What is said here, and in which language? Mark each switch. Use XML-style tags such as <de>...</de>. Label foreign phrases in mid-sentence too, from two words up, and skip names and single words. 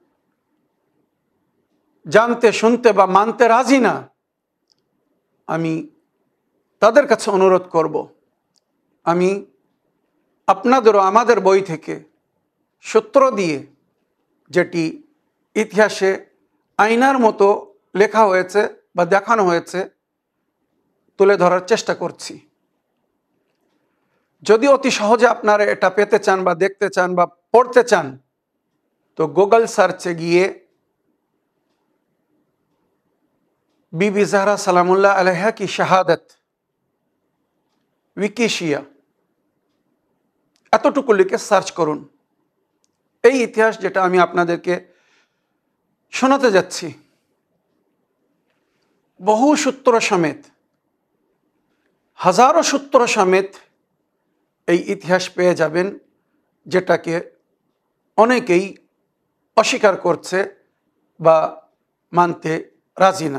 <bn>জানতে, শুনতে বা মানতে রাজি না, আমি তাদের কাছে অনুরোধ করব, আমি আপনাদেরও আমাদের বই থেকে সূত্র দিয়ে, যেটি ইতিহাসে আয়নার মতো লেখা হয়েছে বা দেখানো হয়েছে, তুলে ধরার চেষ্টা করছি। যদি অতি সহজে আপনারা এটা পেতে চান বা দেখতে চান বা পড়তে চান, তো গুগল সার্চে গিয়ে</bn> <hi>बीबी ज़हरा सलामुल्लाह अलैहा की शहादत विकिशिया</hi> <bn>এতটুকু লিখে সার্চ করুন। এই ইতিহাস যেটা আমি আপনাদেরকে শোনাতে যাচ্ছি, বহু সূত্র সমেত, হাজারো সূত্র সমেত এই ইতিহাস পেয়ে যাবেন, যেটাকে অনেকেই অস্বীকার করছে বা মানতে রাজি না।</bn>